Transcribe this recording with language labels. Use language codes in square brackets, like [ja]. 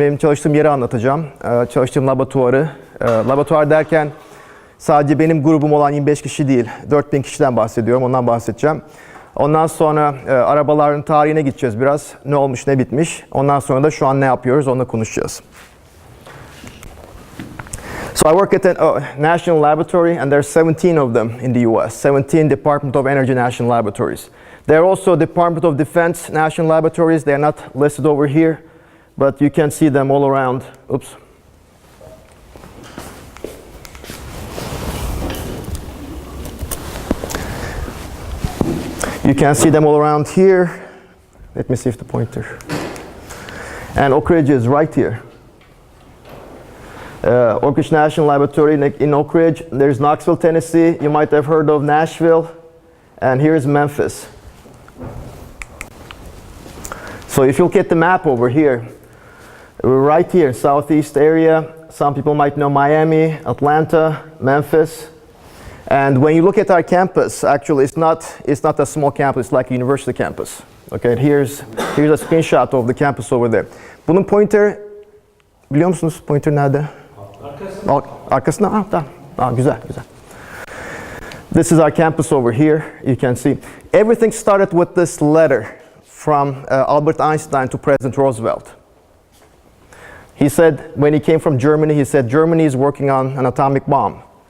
[tr] Benim çalıştığım yeri anlatacağım. Çalıştığım laboratuvarı. Laboratuvar derken sadece benim grubum olan 25 kişi değil, 4000 kişiden bahsediyorum. Ondan bahsedeceğim. Ondan sonra arabaların tarihine gideceğiz biraz. Ne olmuş, ne bitmiş. Ondan sonra da şu an ne yapıyoruz, onunla konuşacağız. [en] So I work at a national laboratory, and there's 17 of them in the US, 17 Department of Energy national laboratories. There are also Department of Defense national laboratories. They're not listed over here, but you can see them all around. Oops. You can see them all around here. Let me see if the pointer. And Oak Ridge is right here. Oak Ridge National Laboratory in Oak Ridge. There's Knoxville, Tennessee. You might have heard of Nashville. And here's Memphis. So if you look at the map over here, we're right here, southeast area. Some people might know Miami, Atlanta, Memphis. And when you look at our campus, actually it's not a small campus, it's like a university campus. Okay, here's a screenshot of the campus over there. [tr] Bunun pointer, biliyor musunuz pointer nerede? Arkasında. Tamam. Güzel. [en] This is our campus over here. You can see everything started with this letter from Albert Einstein to President Roosevelt. He said, when he came from Germany, he said Germany is working on an atomic bomb.